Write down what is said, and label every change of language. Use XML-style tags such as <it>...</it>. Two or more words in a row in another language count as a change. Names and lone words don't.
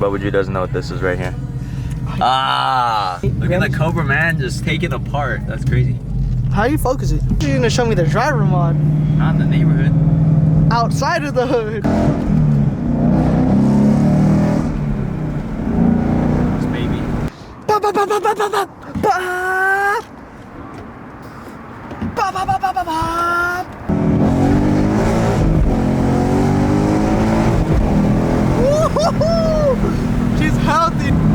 <en>Bobaju doesn't know what this is right here. Ah, look at the Cobra, man, just take it apart. That's crazy. How you focus it? You're gonna show me the driver mod. Not in the neighborhood. Outside of the hood. This baby. Ba ba ba ba ba ba ba ba. Ba ba ba ba ba ba. Woo-hoo-hoo! She's healthy.</en>